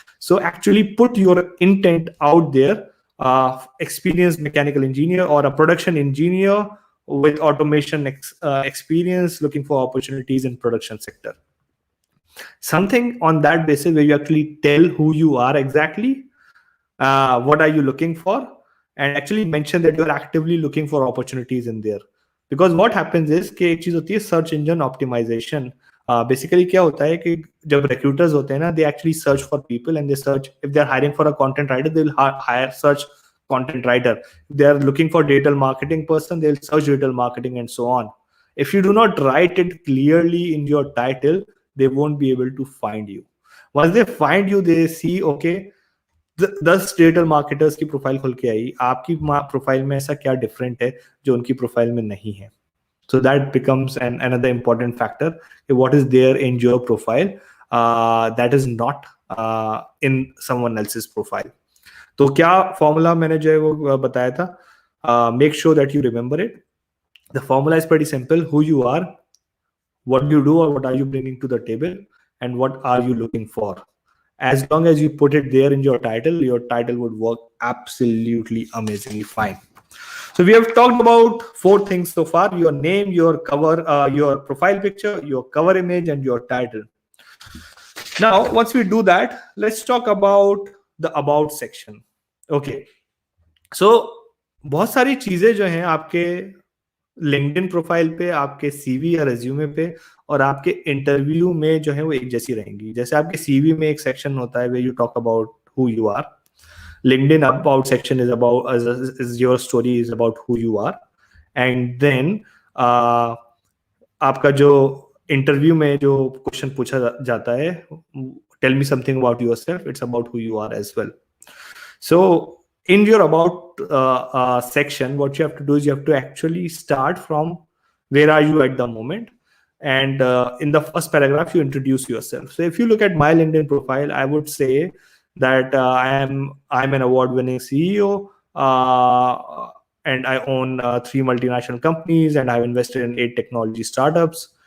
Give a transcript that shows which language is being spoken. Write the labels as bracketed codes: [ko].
[en] So actually put your intent out there. Experienced mechanical engineer or a production engineer with automation experience looking for opportunities in production sector. Something on that basis where you actually tell who you are exactly, what are you looking for, and actually mention that you are actively looking for opportunities in there. Because what happens is [hi] कि एक चीज होती है search engine optimisation. Basically क्या होता है कि जब रिक्रूटर्स होते हैं ना, [en] They actually search for people and they search, if they are hiring for a content writer they will hire search content writer. If they are looking for digital marketing person, they'll search digital marketing and so on. If you do not write it clearly in your title, they won't be able to find you. Once they find you, they see, okay, [hi] 10 digital marketers की profile खुल के आई, आपकी profile में ऐसा क्या different है जो उनकी प्रोफाइल में नहीं है. [en] So that becomes another important factor. What is there in your profile that is not in someone else's profile. [hi] तो क्या फॉर्मूला मैंने जो है वो बताया था, [en] Make sure that you remember it. The formula is pretty simple: who you are, what do you do, or what are you bringing to the table, and what are you looking for. As long as you put it there in your title would work absolutely amazingly fine. So we have talked about four things so far: your name, your cover, your profile picture, your cover image, and your title. Now, once we do that, let's talk about the about section. Okay. [hi] So बहुत सारी चीजें जो हैं आपके LinkedIn profile पे, आपके CV या resume पे और आपके इंटरव्यू में जो है वो एक जैसी रहेंगी. जैसे आपके सीवी में एक सेक्शन होता है [en] where you talk about who you are. LinkedIn about section is about is your story is about who you are, and then [hi] आपका जो इंटरव्यू में जो क्वेश्चन पूछा जाता है, [en] Tell me something about yourself, it's about who you are as well. So in your about section, what you have to do is you have to actually start from where are you at the moment, and in the first paragraph you introduce yourself. So if you look at my LinkedIn profile, I would say that I'm an award-winning CEO, and I own 3 multinational companies, and I've invested in 8 technology startups.